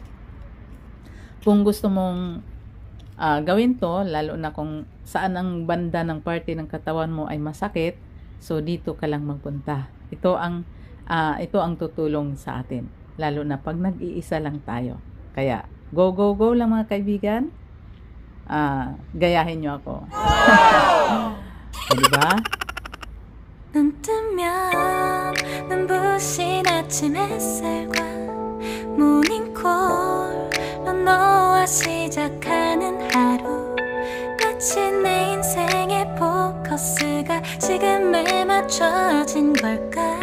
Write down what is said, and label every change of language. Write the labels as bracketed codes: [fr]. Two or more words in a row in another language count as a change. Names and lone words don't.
[tl] Kung gusto mong gawin to, lalo na kung saan ang banda ng parte ng katawan mo ay masakit, so dito ka lang magpunta. Ito ang tutulong sa atin, lalo na pag nag-iisa lang tayo. Kaya go lang mga kaibigan. Gayahin nyo ako. Diba? [ko] 눈 뜨면 눈부신 아침 햇살과 모닝콜로 너와 시작하는 하루, 마치 내 인생의 포커스가 지금에 맞춰진 걸까.